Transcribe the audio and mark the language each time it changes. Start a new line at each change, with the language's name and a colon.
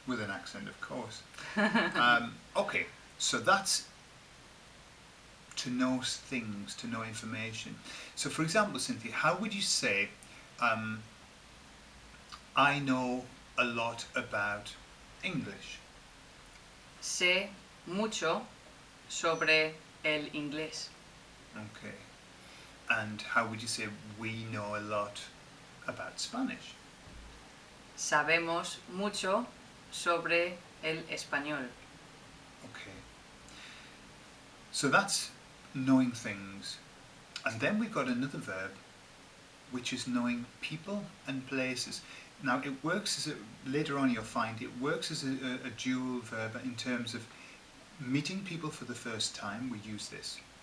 English: With an accent, of course. Okay, so that's to know things, to know information. So, for example, Cynthia, how would you say, I know a lot about English?
Spanish: Sé mucho sobre el inglés.
English: Okay. And how would you say, we know a lot about Spanish?
Spanish: Sabemos mucho sobre el español.
English: Okay. So that's knowing things. And then we've got another verb, which is knowing people and places. Now it works as later on you'll find it works as a dual verb in terms of meeting people for the first time, we use this.